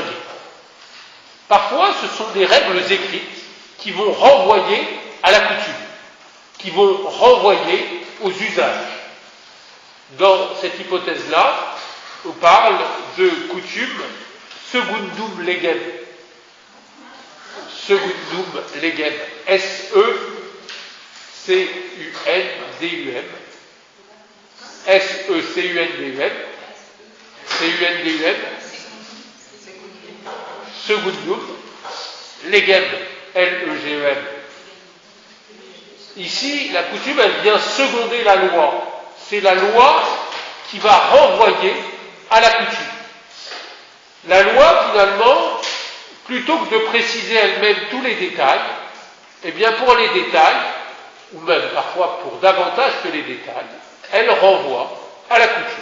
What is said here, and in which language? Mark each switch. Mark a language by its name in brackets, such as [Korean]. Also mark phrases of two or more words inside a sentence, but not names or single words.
[French] Parfois, ce sont des règles écrites qui vont renvoyer à la coutume, qui vont renvoyer aux usages. Dans cette hypothèse-là, on parle de coutume [Latin] secundum legem. Secundum legem. S-E-C-U-N-D-U-M. S-E-C-U-N-D-U-M. C-U-N-D-U-M. Secundum legem. L-E-G-E-M. [French] Ici, la coutume, elle vient seconder la loi. C'est la loi qui va renvoyer à la coutume. La loi, finalement, plutôt que de préciser elle-même tous les détails, eh bien pour les détails, ou même parfois pour davantage que les détails, elle renvoie à la coutume.